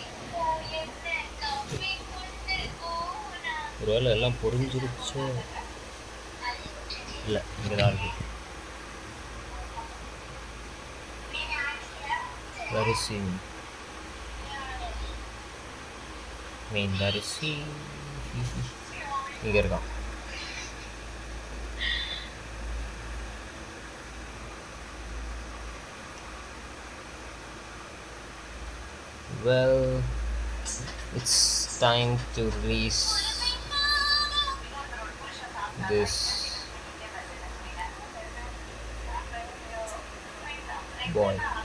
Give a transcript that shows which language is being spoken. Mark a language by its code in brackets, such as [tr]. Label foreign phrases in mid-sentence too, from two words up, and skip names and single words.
[ta] ஒரு வேளை எல்லாம் பொறிஞ்சிருச்சு. இல்லை, இங்கே தான் இருக்குது. வரிசி மீன் வரிசி இங்கே இருக்கான். [en] Well, it's time to release this boy.